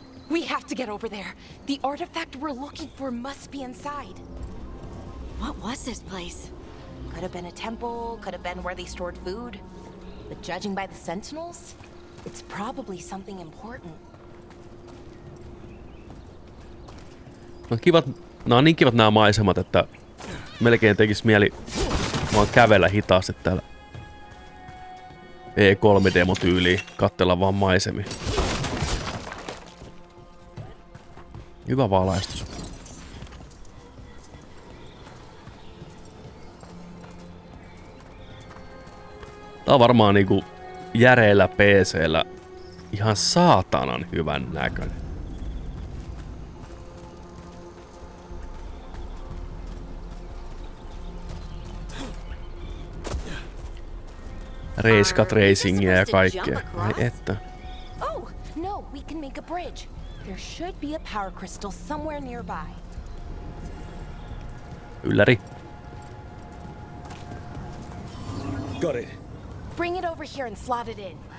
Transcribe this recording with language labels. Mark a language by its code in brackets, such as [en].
[en] We have to get over there. The artifact we're looking for must be inside. What was this place? Could have been a temple, could have been where they stored food. But judging by the sentinels, it's probably something important. [fi] Nää on niin kivat nämä maisemat, että melkein tekis mieli vaan kävellä hitaasti täällä. E3-demotyyliin, katsella vaan maisemia. Hyvä valaistus. Tää on varmaan niinku järeellä PC:llä ihan saatanan hyvän näköinen. Skat racingia ja kaikkea. Ai että. [en] Oh, no, we can make a bridge. There should be a power crystal somewhere nearby. [fi] Ylläri. [en] Got it. Bring it over here and slot it in.